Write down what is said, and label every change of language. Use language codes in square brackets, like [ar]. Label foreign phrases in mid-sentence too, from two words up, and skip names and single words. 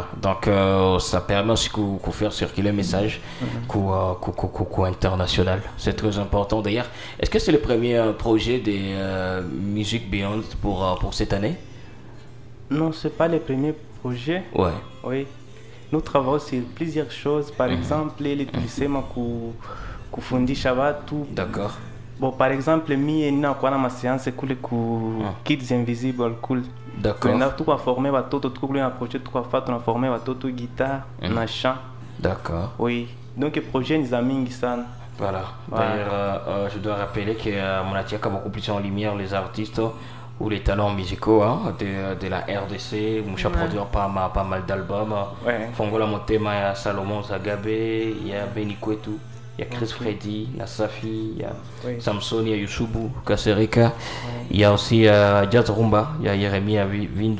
[fr] Donc, ça permet aussi qu'on faire circuler le message international. C'est très important. D'ailleurs, est-ce que c'est le premier projet des Music Beyond pour cette année? Non, c'est pas le premier projet. Ouais. Oui. Nous travaillons sur plusieurs choses. Par exemple, les [sw] tulisema kufundisha watu. [fr] D'accord. Bon, par exemple, [sw] mie ninakuwa na maseanse kule ku Kids Invisible kule. [fr] D'accord. [sw] Na tuko former watoto tuko kule na projet tuko fa tunaformer watoto guitare na chant. [fr] D'accord. Oui. Donc le projet [sw] ni za mingi sana. [fr] Voilà. D'ailleurs, je dois rappeler que Monatiak a beaucoup plus en lumière les artistes ou les talents musicaux de la RDC. Moucha produit pas mal d'albums. Ouais. Fongola Motema, il y a Salomon Zagabe, il y a Benny Kwetu, il y a Chris Freddy, il y a Safi, il y a Samson, il y a Yusubu Kasereka, il y a aussi Jazz Rumba, il y a Yeremia Vindu.